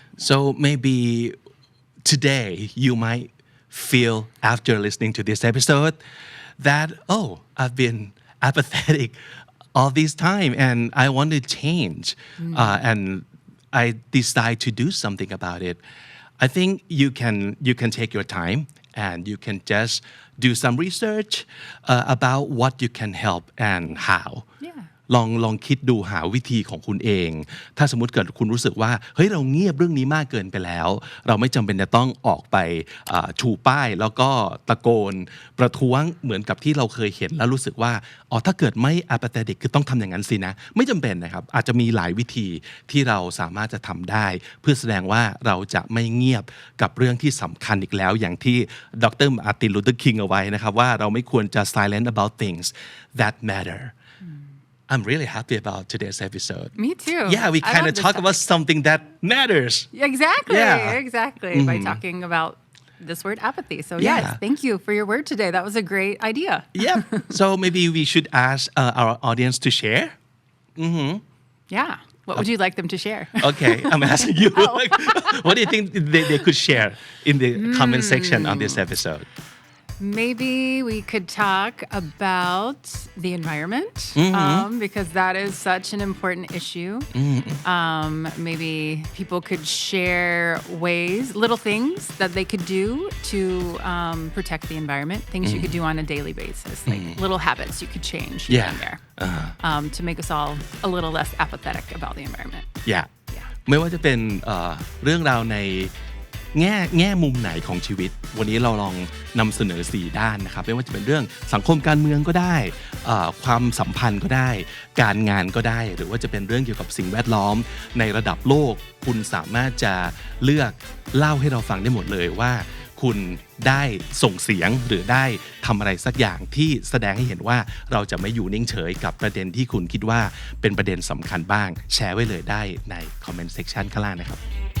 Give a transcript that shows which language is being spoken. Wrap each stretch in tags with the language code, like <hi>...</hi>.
<en>So maybe today you might feel after listening to this episode that, I've been apathetic all this time and I want to change. And I decide to do something about it. I think you can take your time and you can just do some research about what you can help and how. Yeah.</en> <th>ลองคิดดูหาวิธีของคุณเองถ้าสมมุติเกิดคุณรู้สึกว่าเฮ้ยเราเงียบเรื่องนี้มากเกินไปแล้วเราไม่จำเป็นจะต้องออกไปชูป้ายแล้วก็ตะโกนประท้วงเหมือนกับที่เราเคยเห็นแล้วรู้สึกว่าถ้าเกิดไม่ apathetic คือต้องทำอย่างนั้นสินะไม่จำเป็นนะครับอาจจะมีหลายวิธีที่เราสามารถจะทำได้เพื่อแสดงว่าเราจะไม่เงียบกับเรื่องที่สำคัญอีกแล้วอย่างที่ดร.</th> <en>มาร์ติน ลูเทอร์</en> <th>คิงเอาไว้นะครับว่าเราไม่ควรจะ</th> <en>silent about things that matter I'm really happy about today's episode. Me too. Yeah, we kind of talk about something that matters. Exactly. Yeah. Exactly. By talking about this word apathy. So yes, thank you for your word today. That was a great idea. Yeah. So maybe we should ask our audience to share. Yeah. What would you like them to share? Okay, I'm asking you. What do you think they could share in the comment section on this episode? Maybe we could talk about the environment because that is such an important issue. Maybe people could share ways, little things that they could do to protect the environment, things you could do on a daily basis, like little habits you could change here and there to make us all a little less apathetic about the environment. Yeah.</en> <th>ไม่ว่าจะเป็นเรื่องราวในแง่มุมไหนของชีวิตวันนี้เราลองนำเสนอ4ด้านนะครับไม่ว่าจะเป็นเรื่องสังคมการเมืองก็ได้ ความสัมพันธ์ก็ได้การงานก็ได้หรือว่าจะเป็นเรื่องเกี่ยวกับสิ่งแวดล้อมในระดับโลกคุณสามารถจะเลือกเล่าให้เราฟังได้หมดเลยว่าคุณได้ส่งเสียงหรือได้ทำอะไรสักอย่างที่แสดงให้เห็นว่าเราจะไม่อยู่นิ่งเฉยกับประเด็นที่คุณคิดว่าเป็นประเด็นสำคัญบ้างแชร์ไว้เลยได้ในคอมเมนต์เซกชันข้างล่างนะครับ</th>